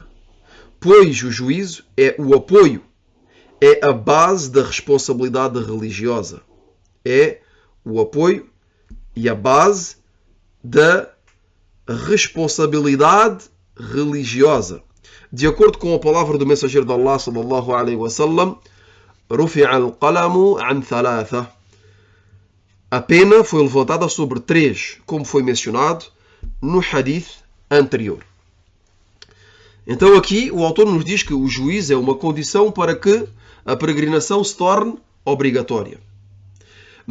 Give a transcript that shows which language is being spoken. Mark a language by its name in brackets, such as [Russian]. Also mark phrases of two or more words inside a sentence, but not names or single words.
[Portuguese] Pois o juízo é o apoio, é a base da responsabilidade religiosa. É o apoio e a base da responsabilidade religiosa. De acordo com a palavra do mensageiro de Allah [Arabic] صلى الله عليه وسلم, رفع القلم عن ثلاثة. [Portuguese] A pena foi levantada sobre 3, como foi mencionado no hadith anterior. Então aqui o autor nos diz que o juízo é uma condição para que a peregrinação se torne obrigatória.